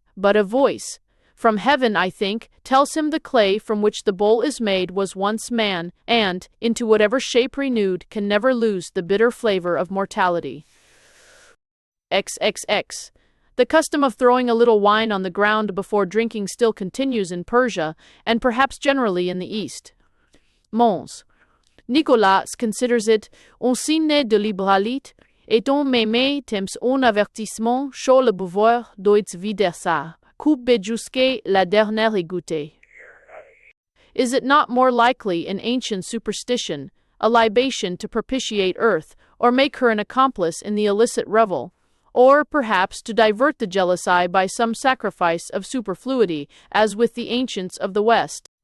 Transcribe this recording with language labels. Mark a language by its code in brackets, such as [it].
[en] But a voice, from heaven I think, tells him the clay from which the bowl is made was once man, and, into whatever shape renewed, can never lose the bitter flavor of mortality. XXX. The custom of throwing a little wine on the ground before drinking still continues in Persia, and perhaps generally in the East. Mons. [fr] Nicolas considers it un signe de liberalité, et on même temps un avertissement sur le pouvoir doit vider sa coupe jusqu'à la dernière goutte. [en] Is it not more likely an ancient superstition, a libation to propitiate earth, or make her an accomplice in the illicit revel, or perhaps to divert the jealous eye by some sacrifice of superfluity, as with the ancients of the West.